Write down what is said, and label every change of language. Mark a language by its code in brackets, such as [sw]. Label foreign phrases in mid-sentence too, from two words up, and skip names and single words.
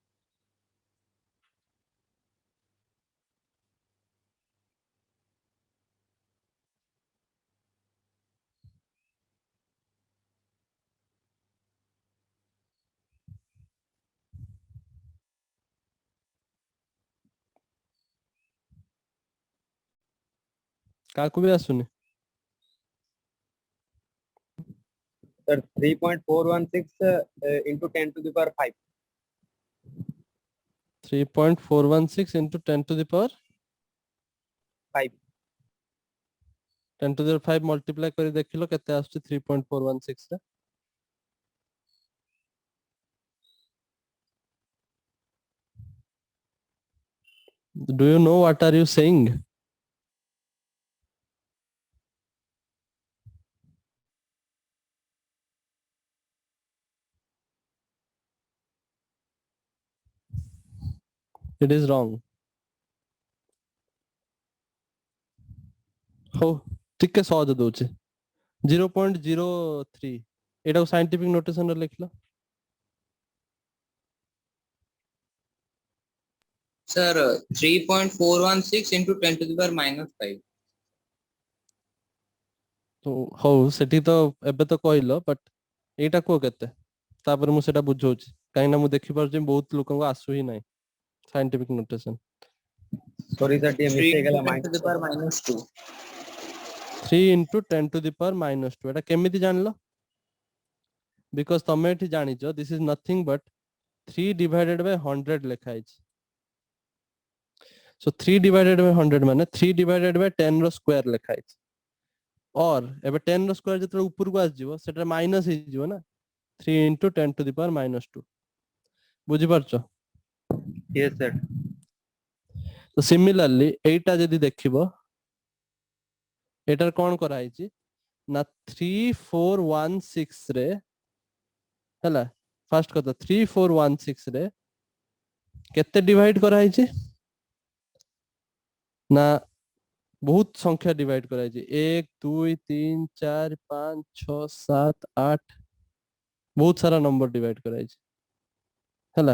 [or] କାହାକୁ ବି ଆସୁନି? [en] Sir, 3.416 into 10 to the power 5. 3.416 into 10 to the power 5. 10 to the power 5 [or] multiply କରି ଦେଖିଲ କେତେ ଆସୁଛି 3.416 ରେ? [en] Do you know what are you saying? It is wrong. [or] ହଉ ଟିକେ ସହଜ ଦଉଛି 0.03 ଏଟାକୁ [en] scientific notation [or] ରେ ଲେଖିଲ। [en] Sir, 3.416 into 10 to the power minus 5. [or] ତ ହଉ ସେଠି ତ ଏବେ ତ କହିଲ, ବଟ୍ ଏଇଟା କୁହ କେତେ, ତାପରେ ମୁଁ ସେଟା ବୁଝଉଛି କାହିଁକି ନା ମୁଁ ଦେଖିପାରୁଛି ବହୁତ ଲୋକଙ୍କୁ ଆସୁ ହିଁ ନାହିଁ [en] scientific notation. Sorry, sir, 3 mistake into ହେଲା 10 to the power minus 2. 3 into 10 to the power minus 2 [or] ଏଟା କେମିତି ଜାଣିଲ? [en] ବିକଜ [or] ତମେ ଏଠି ଜାଣିଛ [en] this is nothing but 3 divided by 100 [or] ଲେଖା ହେଇଛି। [en] so 3 divided by 100 ମାନେ 3 divided by 10 [or] ର ସ୍କୋୟାର ଲେଖା ହେଇଛି। और ଏବେ 10 ର ସ୍କୋୟାର ଯେତେବେଳେ ଉପରକୁ ଆସିଯିବ ସେଟା ମାଇନସ ହେଇଯିବ ନା, [en] 3 into 10 to the power minus 2 [or] ବୁଝିପାରୁଛ? [en] Yes, sir. [or] ତ ସିମିଲାରଲି ଏଇଟା ଯଦି ଦେଖିବ ଏଟାର କଣ କରାହେଇଛି ନା 3416 ରେ ହେଲା, ଫାର୍ଷ୍ଟ କଥା 3416 ରେ କେତେ ଡିଭାଇଡ କରାହେଇଛି ନା ବହୁତ ସଂଖ୍ୟା ଡିଭାଇଡ କରାଯାଇଛି 1 2 3 4 5 6 7 8 ବହୁତ ସାରା ନମ୍ବର ଡିଭାଇଡ କରାଯାଇଛି ହେଲା।